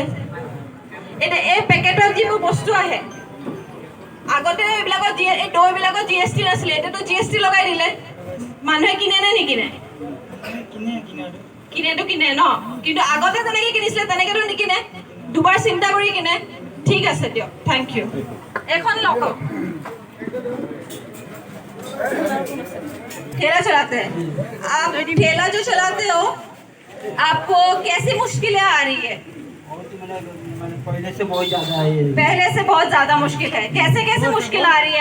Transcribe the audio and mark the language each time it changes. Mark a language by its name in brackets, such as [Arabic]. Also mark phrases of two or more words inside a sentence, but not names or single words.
[Assamese] এতিয়া এই পেকেটত যিবোৰ বস্তু আহে, আগতে এইবিলাকত এই দৈবিলাকত GST নাছিলে, এতিয়াতো GST লগাই দিলে। মানুহে কিনে নে নিকিনে? কিনেতো কিনে ন, কিন্তু আগতে যেনেকে কিনিছিলে তেনেকেতো নিকিনে, দুবাৰ চিন্তা কৰি কিনে। ঠিক আছে দিয়ক, [English] thank you. [Assamese] এখন লওক। [Hindi] ठेला चलाते हैं आप, ठेला जो चलाते हो आपको कैसी मुश्किलें आ रही है? पहले से बहुत ज्यादा है। पहले से बहुत ज्यादा मुश्किल है। कैसे कैसे मुश्किल आ रही है?